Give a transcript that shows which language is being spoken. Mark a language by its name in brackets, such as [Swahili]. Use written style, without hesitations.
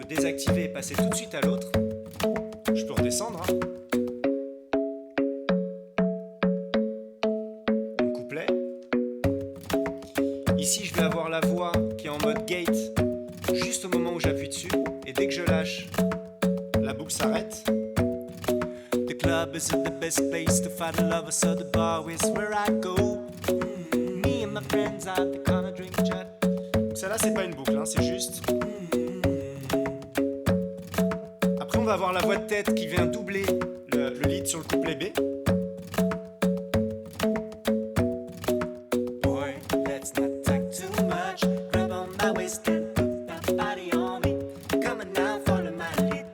[French] désactiver et passer tout de suite à l'autre. Je peux redescendre. Hein. Mon couplet. Ici, je vais avoir la voix qui est en mode gate juste au moment où j'appuie dessus. Et dès que je lâche, la boucle s'arrête. [English] The club isn't the best place to find a lover, so the bar is where I go. Me and my friends at the corner drink chat. [French] Donc ça là, c'est pas une boucle, hein, c'est juste. Après, on va avoir la voix de tête qui vient doubler le lead sur le couplet B. [English] Boy, let's not talk too much. Grab on my waist and put that body on me. Come on now, follow my lead.